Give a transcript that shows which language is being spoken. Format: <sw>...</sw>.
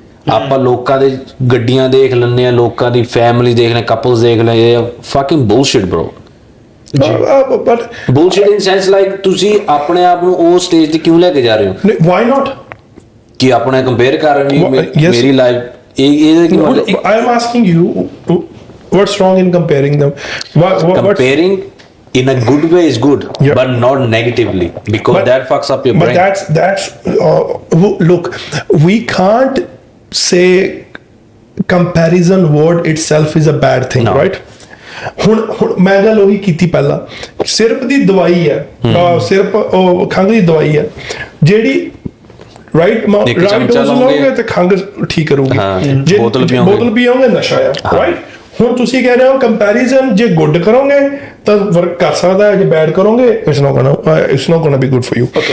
<pa>ਆਪਾਂ ਲੋਕਾਂ ਦੇ ਗੱਡੀਆਂ ਦੇਖ ਲੈਂਦੇ ਆ, ਲੋਕਾਂ ਦੀ ਫੈਮਿਲੀ ਦੇਖ ਲੈ, ਕਪਲਸ ਦੇਖ ਲੈ,</pa> <en>Fucking bullshit bro. but bullshit in sense like</en> <pa>ਤੁਸੀਂ ਆਪਣੇ ਆਪ ਨੂੰ ਉਹ ਸਟੇਜ ਤੇ ਕਿਉਂ ਲੈ ਕੇ ਜਾ ਰਹੇ ਹੋ?</pa> <en>why not</en> <pa>ਕਿ ਆਪਣੇ ਕੰਪੇਅਰ ਕਰ ਰਹੇ ਹੋ ਮੇਰੀ ਲਾਈਫ ਇਹ ਕੀ ਮਤਲਬ?</pa> <en>I am asking you what's wrong in comparing them? Comparing in a good way is good, but not negatively, because that fucks up your brain. But that's look, we can't say comparison word itself is a bad thing, right?</en> <pa>ਹੁਣ ਮੈਂ ਗੱਲ ਉਹੀ ਕੀਤੀ ਪਹਿਲਾਂ, ਸਿਰਫ ਦੀ ਦਵਾਈ ਹੈ, ਸਿਰਫ ਉਹ ਖੰਘ ਦੀ ਦਵਾਈ ਹੈ ਜਿਹੜੀ ਰਾਈਟ ਡੋਜ਼ ਲਓਗੇ ਤੇ ਖੰਘ ਠੀਕ ਕਰੂਗੀ, ਜੇ ਬੋਤਲ ਪੀਓਗੇ ਨਸ਼ਾ ਆ, ਰਾਈਟ। ਹੁਣ ਤੁਸੀਂ ਕਹਿ ਰਹੇ ਹੋ ਕੰਪੈਰੀਜ਼ਨ ਜੇ ਗੁੱਡ ਕਰੋਗੇ ਤਾਂ ਵਰਕ ਕਰ ਸਕਦਾ ਹੈ, ਜੇ ਬੈਡ ਕਰੋਗੇ</pa> <en>It's not gonna be good for you.</en>